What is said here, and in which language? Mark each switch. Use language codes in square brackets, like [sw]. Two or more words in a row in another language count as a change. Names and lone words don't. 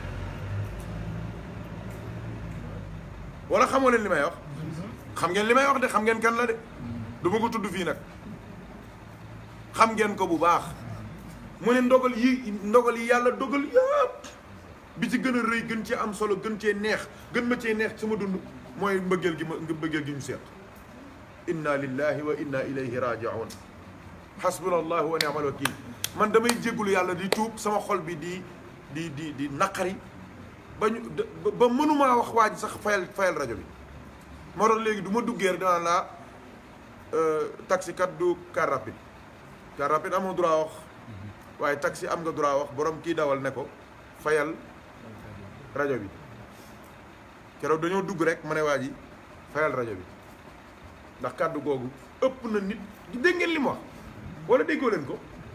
[wo] wala xamoo leen li may wax xam ngeen li may wax de xam ngeen kan la de du ma ko tudd fii nag xam ngeen ko bu baax mu ne ndogal yi yàlla dogal yëpp bi ci gën a rëy gën cee am solo gën cee neex gën ma cee neex sama dund mooy mbëggeel gi ñu seet [ar] إنا لله وإنا إليه راجعون حسبنا الله ونعم الوكيل [wo] man damay jéggulu yàlla di tuub sama xol bi di naqari ba mënumaa wax waa ji sax fayal rajo bi moo tax léegi du ma duggee rek danaa laa taxi kat du [fr] car rapide [wo] amoo droit wax waaye taxi am nga droit wax borom kii dawal ne ko fayal rajo bi keroog dañoo dugg rek ma ne waa ji fayal rajo bi ndax kàddu googu ëpp na nit dégg ngeen li mu wax wala déggoo leen ko